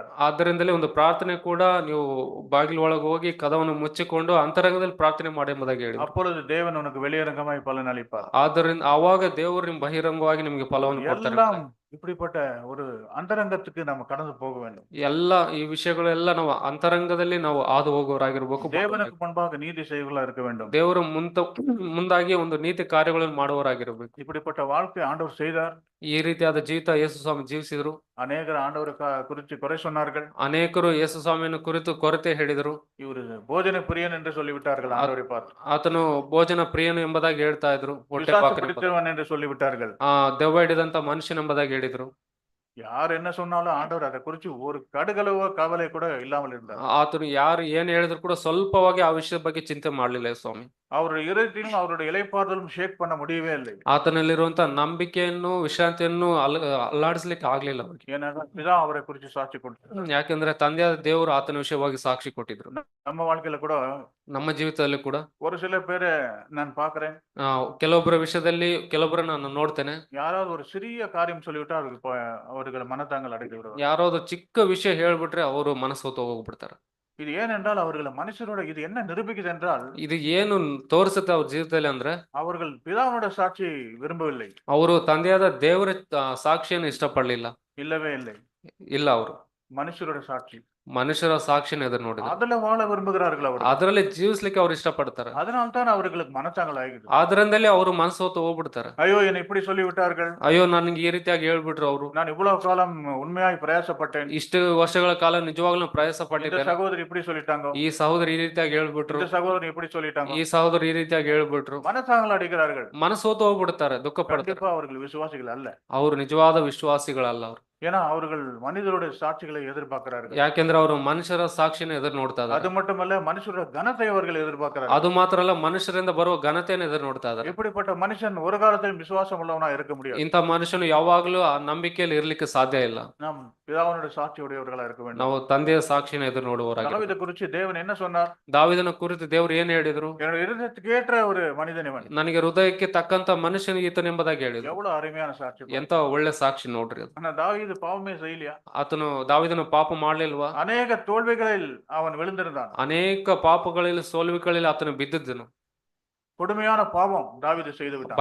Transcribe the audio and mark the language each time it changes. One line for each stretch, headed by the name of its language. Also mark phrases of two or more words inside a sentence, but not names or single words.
Kannada: ಆದ್ದರಿಂದಲೇ ಒಂದು ಪ್ರಾರ್ಥನೆ ಕೂಡ ನೀವು ಬಾಗಿಲು ಒಳಗೆ ಹೋಗಿ ಕದವನ್ನು ಮುಚ್ಚಿಕೊಂಡು ಅಂತರಂಗದಲ್ಲಿ ಪ್ರಾರ್ಥನೆ ಮಾಡಿ ಎಂಬುದಾಗಿ ಹೇಳಿ.
Tamil: அப்பொழுது தேவன் உனக்கு வெளியரங்கமாய் பலன் அளிப்பார்.
Kannada: ಆದ್ದರಿಂದ ಆವಾಗ ದೇವರು ನಿಮ್ ಬಹಿರಂಗವಾಗಿ ನಿಮಗೆ ಫಲವನ್ನು ಕೊಡ್ತಾರೆ.
Tamil: எல்லாம் இப்படிப்பட்ட ஒரு அந்தரங்கத்துக்கு நம்ம கடந்து போக வேண்டும்.
Kannada: ಎಲ್ಲ ಈ ವಿಷಯಗಳೆಲ್ಲ ನಾವು ಅಂತರಂಗದಲ್ಲಿ ನಾವು ಹಾದು ಹೋಗುವವರಾಗಿರ್ಬೇಕು.
Tamil: தேவனுக்கு முன்பாக நீதி செய்வர்களா இருக்க வேண்டும்.
Kannada: ದೇವರು ಮುಂದಾಗಿ ಒಂದು ನೀತಿ ಕಾರ್ಯಗಳನ್ನು ಮಾಡುವವರಾಗಿರ್ಬೇಕು.
Tamil: இப்படிப்பட்ட வாழ்க்கை ஆண்டவர் செய்தார்.
Kannada: ಈ ರೀತಿಯಾದ ಜೀವಿತ ಯೇಸು ಸ್ವಾಮಿ ಜೀವಿಸಿದ್ರು.
Tamil: அநேகர் ஆண்டவரை குறித்து குறை சொன்னார்கள்.
Kannada: ಅನೇಕರು ಯೇಸು ಸ್ವಾಮಿಯನ್ನು ಕುರಿತು ಕೊರತೆ ಹೇಳಿದರು.
Tamil: இவரு போஜன பிரியன் என்று சொல்லிவிட்டார்கள் ஆண்டவரை பார்த்து.
Kannada: ಆತನು ಭೋಜನ ಪ್ರಿಯನು ಎಂಬುದಾಗಿ ಹೇಳ್ತಾ ಇದ್ರು. ಹೊಟ್ಟೆ
Tamil: பிடித்தவன் என்று சொல்லிவிட்டார்கள்.
Kannada: ದೆವ್ವ ಹಿಡಿದಂತ ಮನುಷ್ಯನ ಎಂಬುದಾಗಿ ಹೇಳಿದ್ರು.
Tamil: யார் என்ன சொன்னாலும் ஆண்டவர் அதை குறித்து ஒரு கடுகளவோ கவலை கூட இல்லாமல் இருந்தார்.
Kannada: ಆತನು ಯಾರು ಏನ್ ಹೇಳಿದ್ರು ಕೂಡ ಸ್ವಲ್ಪವಾಗಿ ಆ ವಿಷಯದ ಬಗ್ಗೆ ಚಿಂತೆ ಮಾಡ್ಲಿಲ್ಲ ಸ್ವಾಮಿ.
Tamil: அவருடைய இருதயத்திலும் அவருடைய இளைப்பாறுதலும் ஷேக் பண்ண முடியவே இல்லை.
Kannada: ಆತನಲ್ಲಿರುವಂತ ನಂಬಿಕೆಯನ್ನು ವಿಶ್ರಾಂತಿಯನ್ನು ಅಲ್ಲಾಡಿಸ್ಲಿಕ್ಕೆ ಆಗ್ಲಿಲ್ಲ ಅವ್ರಿಗೆ.
Tamil: ஏனென்றால் பிதா அவரை குறித்து சாட்சி கொடுத்தார்.
Kannada: ಯಾಕೆಂದ್ರೆ ತಂದೆಯಾದ ದೇವರು ಆತನ ವಿಷಯವಾಗಿ ಸಾಕ್ಷಿ ಕೊಟ್ಟಿದ್ರು.
Tamil: நம்ம வாழ்க்கையில ಕೂಡ
Kannada: ನಮ್ಮ ಜೀವಿತದಲ್ಲಿ ಕೂಡ
Tamil: ஒரு சில பேரை நான் பாக்குறேன்.
Kannada: ಕೆಲವೊಬ್ಬರ ವಿಷಯದಲ್ಲಿ ಕೆಲವೊಬ್ಬರ ನಾನು ನೋಡ್ತೇನೆ.
Tamil: யாராவது ஒரு சிறிய காரியம் சொல்லிவிட்டா அவர்கள் மனத்தாங்கள் அடைந்து விடுவார்.
Kannada: ಯಾರಾவது ಚಿಕ್ಕ ವಿಷಯ ಹೇಳ್ಬಿಟ್ರೆ ಅವರು ಮನಸ್ಸೋತು ಹೋಗ್ಬಿಡ್ತಾರೆ.
Tamil: இது ஏனென்றால் அவர்கள் மனுஷரோட இது என்ன நிரூபிக்குது என்றால்,
Kannada: ಇದು ಏನು ತೋರಿಸುತ್ತೆ ಅವ್ರ ಜೀವಿತದಲ್ಲಿ ಅಂದ್ರೆ,
Tamil: அவர்கள் பிதாவோட சாட்சி விரும்பவில்லை.
Kannada: ಅವರು ತಂದೆಯಾದ ದೇವರ ಸಾಕ್ಷಿಯನ್ನು ಇಷ್ಟಪಡಲಿಲ್ಲ.
Tamil: இல்லவே இல்லை.
Kannada: ಇಲ್ಲ, ಅವರು
Tamil: மனுஷரோட சாட்சி,
Kannada: ಮನುಷ್ಯರ ಸಾಕ್ಷಿನ ಎದುರು ನೋಡಿದ್ರು.
Tamil: அதுல வாழ விரும்புகிறார்கள்.
Kannada: ಅವರು ಅದರಲ್ಲಿ ಜೀವಿಸ್ಲಿಕ್ಕೆ ಅವ್ರು ಇಷ್ಟಪಡ್ತಾರೆ.
Tamil: அதனால்தான் அவர்களுக்கு மனச்சாங்கல் ஆகிடுது.
Kannada: ಆದ್ರಿಂದಲೇ ಅವರು ಮನಸ್ಸೋತು ಹೋಗ್ಬಿಡ್ತಾರೆ.
Tamil: ஐயோ என்னை இப்படி சொல்லி விட்டார்கள்,
Kannada: ಅಯ್ಯೋ ನನ್ಗೆ ಈ ರೀತಿಯಾಗಿ ಹೇಳ್ಬಿಟ್ರು ಅವರು,
Tamil: நான் இவ்வளவு காலம் உண்மையாய் பிரயாசப்பட்டேன்,
Kannada: ಇಷ್ಟು ವರ್ಷಗಳ ಕಾಲ ನಿಜವಾಗ್ಲೂ ಪ್ರಯಾಸ
Tamil: இந்த
Kannada: ಪಟ್ಟಿದ್ದೇನೆ,
Tamil: சகோதரி இப்படி சொல்லிட்டாங்க,
Kannada: ಈ ಸಹೋದರಿ ಈ ರೀತಿಯಾಗಿ ಹೇಳ್ಬಿಟ್ರು,
Tamil: இந்த சகோதரி இப்படி சொல்லிட்டாங்க,
Kannada: ಈ ಸಹೋದರಿ ಈ ರೀತಿಯಾಗಿ ಹೇಳ್ಬಿಟ್ರು,
Tamil: மனச்சாங்கல் அடிக்கிறார்கள்.
Kannada: ಮನಸ್ಸೋತು ಹೋಗ್ಬಿಡ್ತಾರೆ, ದುಃಖ ಪಡ್ತಾರೆ.
Tamil: கண்டிப்பா அவர்கள் விசுவாசிகள் அல்ல.
Kannada: ಅವರು ನಿಜವಾದ ವಿಶ್ವಾಸಿಗಳಲ್ಲ. ಅವರು
Tamil: ஏன்னா அவர்கள் மனிதருடைய சாட்சிகளை எதிர்பார்க்கிறார்கள்.
Kannada: ಯಾಕೆಂದ್ರೆ ಅವರು ಮನುಷ್ಯರ ಸಾಕ್ಷಿನ ಎದುರು ನೋಡ್ತಾ
Tamil: அது
Kannada: ಇದ್ದಾರೆ.
Tamil: மட்டுமல்ல, மனுஷருடைய கனத்தை அவர்கள் எதிர்பார்க்கிறார்கள்.
Kannada: ಅದು ಮಾತ್ರ ಅಲ್ಲ, ಮನುಷ್ಯರಿಂದ ಬರುವ ಘನತೆಯನ್ನು ಎದುರು ನೋಡ್ತಾ ಇದ್ದಾರೆ.
Tamil: இப்படிப்பட்ட மனுஷன் ஒரு காலத்திலும் விசுவாசம் உள்ளவனா இருக்க முடியாது.
Kannada: ಇಂಥ ಮನುಷ್ಯನು ಯಾವಾಗ್ಲೂ ಆ ನಂಬಿಕೆಯಲ್ಲಿ ಇರ್ಲಿಕ್ಕೆ ಸಾಧ್ಯ ಇಲ್ಲ.
Tamil: நாம் பிதாவினுடைய சாட்சி உடையவர்களா இருக்க வேண்டும்.
Kannada: ನಾವು ತಂದೆಯ ಸಾಕ್ಷಿನ ಎದುರು ನೋಡುವವರಾಗಿ.
Tamil: தாவீதை குறித்து தேவன் என்ன சொன்னார்?
Kannada: ದಾವೀದನ ಕುರಿತು ದೇವರು ಏನ್ ಹೇಳಿದ್ರು?
Tamil: என்னுடைய இருதயத்துக்கு ஏற்ற ஒரு மனிதன் இவன்.
Kannada: ನನಗೆ ಹೃದಯಕ್ಕೆ ತಕ್ಕಂತ ಮನುಷ್ಯನಿಗೆ ಈತನೆಂಬುದಾಗಿ ಹೇಳಿದ್ರು.
Tamil: எவ்வளவு அருமையான சாட்சி.
Kannada: ಎಂತ ಒಳ್ಳೆ ಸಾಕ್ಷಿ ನೋಡ್ರಿ ಅದು.
Tamil: ஆனா தாவீது பாவமே செய்யலையா?
Kannada: ಆತನು ದಾವೀದನು ಪಾಪ ಮಾಡ್ಲಿಲ್ವಾ?
Tamil: அநேக தோல்விகளில் அவன் விழுந்திருந்தான்.
Kannada: ಅನೇಕ ಪಾಪಗಳಲ್ಲಿ ಸೋಲುವಿಗಳಲ್ಲಿ ಆತನು ಬಿದ್ದಿದ್ದನು.
Tamil: கொடுமையான பாவம் தாவீது செய்து விட்டான்.